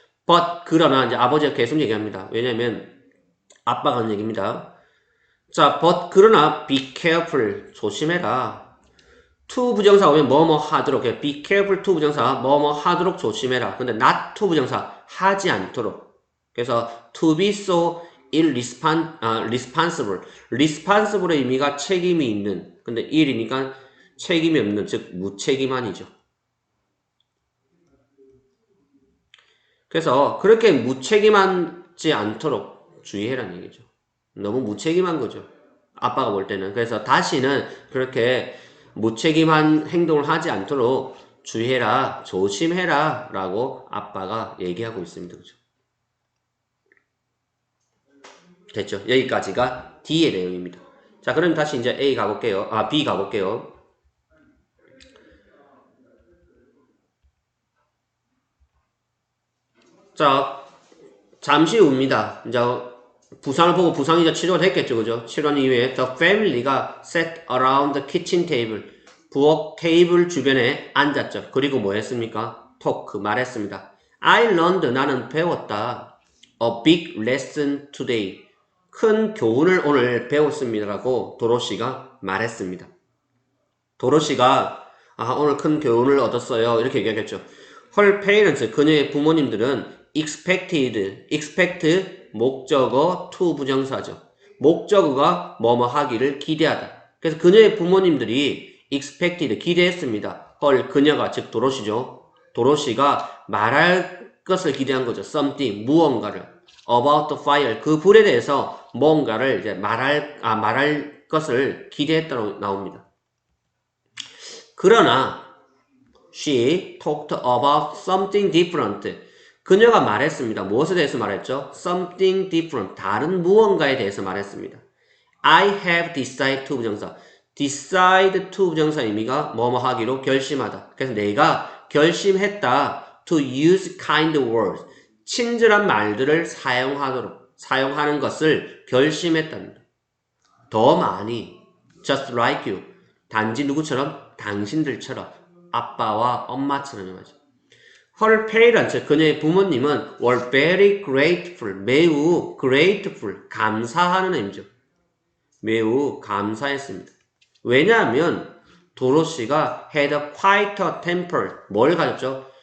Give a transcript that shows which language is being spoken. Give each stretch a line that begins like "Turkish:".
Korean: but 그러나 이제 아버지가 계속 얘기합니다. 왜냐면 아빠가 하는 얘기입니다. 자, but 그러나
English: be careful
Korean: 조심해라. to 부정사 오면 뭐뭐 하도록 해. be careful to 부정사 뭐뭐 하도록 조심해라. 근데 not to 부정사 하지 않도록.
English: 그래서 to be so irresponsible.
Korean: responsible의 의미가 책임이 있는. 근데 ill이니까 책임이 없는, 즉 무책임한이죠. 그래서 그렇게 무책임하지 않도록 주의해라는 얘기죠. 너무 무책임한 거죠. 아빠가 볼 때는. 그래서 다시는 그렇게 무책임한 행동을 하지 않도록 주의해라, 조심해라 라고 아빠가 얘기하고 있습니다. 그죠? 됐죠? 여기까지가 D의 내용입니다. 자, 그럼 다시 이제 A 가볼게요. B 가볼게요. 자, 잠시 후입니다. 이제 부상을 보고 부상이자 치료가 됐겠죠, 그죠? 치료한 이후에
English: the family가 sat around the kitchen table.
Korean: 부엌 테이블 주변에 앉았죠. 그리고 뭐 했습니까? talk, 말했습니다.
English: I learned,
Korean: 나는 배웠다.
English: A big lesson today.
Korean: 큰 교훈을 오늘 배웠습니다라고 도로시가 말했습니다. 도로시가 오늘 큰 교훈을 얻었어요. 이렇게 얘기하겠죠.
English: Her parents,
Korean: 그녀의 부모님들은 expect 목적어 to 부정사죠. 목적어가 뭐뭐 하기를 기대하다. 그래서 그녀의 부모님들이 expected 기대했습니다. 헐 그녀가 즉 도로시죠. 도로시가 말할 것을 기대한 거죠. something 무언가를
English: about the fire
Korean: 그 불에 대해서 뭔가를 이제 말할 것을 기대했다고 나옵니다.
English: 그러나 she talked about something different.
Korean: 그녀가 말했습니다. 무엇에 대해서 말했죠?
English: Something different.
Korean: 다른 무언가에 대해서 말했습니다.
English: I have decided to 부정사.
Korean: decide to 부정사 의미가 뭐뭐 하기로 결심하다. 그래서 내가 결심했다.
English: to use kind words.
Korean: 친절한 말들을 사용하는 것을 결심했답니다. 더 많이
English: just like you.
Korean: 단지 누구처럼? 당신들처럼. 아빠와 엄마처럼 말이죠.
English: Her parents,
Korean: 그녀의 부모님은
English: were very grateful,
Korean: 매우 grateful, 감사하는 의미죠. 매우 감사했습니다. 왜냐하면 도로시가
English: had a quite a temper,
Korean: 뭘 가졌죠?